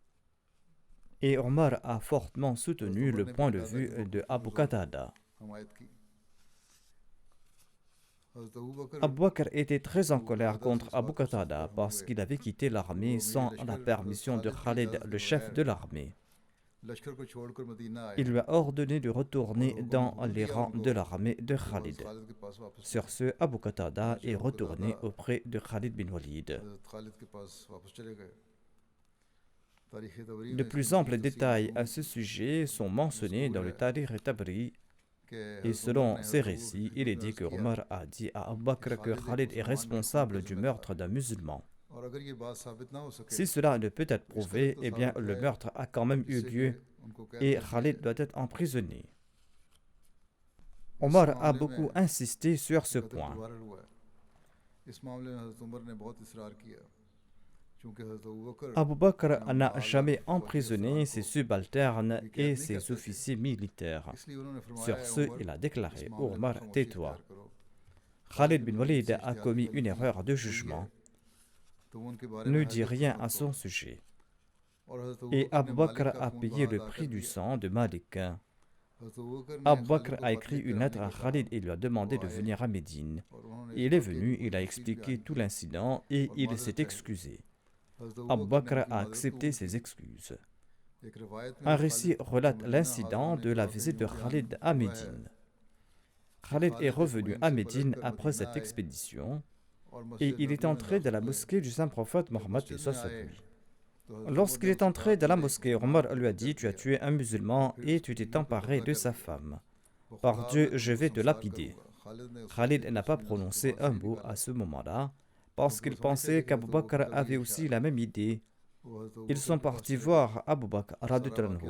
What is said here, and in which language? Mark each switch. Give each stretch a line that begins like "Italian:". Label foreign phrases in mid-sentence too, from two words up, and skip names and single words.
French: Et Omar a fortement soutenu le point de vue de Abu Qatada. Hazrat Abu Bakr Abu Bakr était très en colère contre Abu Qatada parce qu'il avait quitté l'armée sans la permission de Khalid, le chef de l'armée.
Hindi: लश्कर को छोड़कर मदीना आए
French: Il lui a ordonné de retourner dans les rangs de l'armée de
Hindi: हज़रत
French: Khalid.
Hindi: खालिद के पास वापस
French: Sur ce, Abu Qatada est retourné auprès de Khalid bin Walid.
Hindi: हज़रत खालिद के पास वापस चले गए तारीख़ तबरी
French: De
Hindi: में
French: plus amples détails à ce sujet sont mentionnés dans le Tarikh Tabri, et selon ces récits, il est dit que Omar a dit à Abu Bakr que Khalid est responsable du meurtre d'un musulman.
Hindi: और अगर ये बात साबित ना हो सके
French: Si cela ne peut être prouvé, eh bien le meurtre a quand même eu lieu
Hindi: उनको
French: et Khalid doit être emprisonné. Omar a beaucoup insisté sur ce point.
Hindi: इस मामले में हज़रत उमर ने बहुत इसरार किया क्योंकि हज़रत अबू बकर
French: Abu Bakr n'a jamais emprisonné ses subalternes et ses officiers militaires.
Hindi: इसलिए उन्होंने फरमाया
French: Sur ce, il a déclaré: Omar, tais-toi.
Hindi: करो
French: Khalid bin Walid a commis une erreur de jugement.
Hindi: तो वो उनके बारे
French: Ne
Hindi: में
French: dis rien à son sujet.
Hindi: और हज़रत
French: Et Abu
Hindi: ने
French: Bakr
Hindi: मालिक का
French: a
Hindi: खून
French: payé
Hindi: बहा
French: le
Hindi: अदा
French: prix
Hindi: कर
French: du
Hindi: दिया।
French: sang de Malik.
Hindi: हज़रत अबू बकर ने
French: Abu
Hindi: खालिद
French: Bakr
Hindi: को
French: a
Hindi: खत
French: écrit
Hindi: लिखकर
French: une lettre
Hindi: आने
French: à
Hindi: को कहा
French: Khalid et lui a demandé de venir à Médine.
Hindi: और उन्होंने
French: Il est venu, il a expliqué tout l'incident et il s'est excusé. Abu Bakr a accepté ses excuses.
Hindi: एक रिवायत में
French: Un récit relate l'incident de la visite de Khalid à Médine. Khalid est revenu à Médine après cette expédition
Hindi: और
French: et
Hindi: मस्जिद
French: il est
Hindi: नबवी में
French: entré dans la
Hindi: दाखिल हुए।
French: mosquée du saint prophète Mohammed
Hindi: मस्जिद में
French: Peace
Hindi: आए
French: lui.
Hindi: तो हज़रत
French: Lorsqu'il
Hindi: उमर
French: est
Hindi: ने
French: entré dans la
Hindi: उससे
French: mosquée,
Hindi: कहा,
French: Omar lui a dit: Tu as tué un musulman et tu t'es emparé de sa femme. Par Dieu, je vais te lapider. Khalid n'a pas prononcé un mot à ce moment-là parce qu'il pensait qu'Abu Bakr avait aussi la même idée. Ils sont partis voir Abu Bakr
Arabic: رضي الله عنه.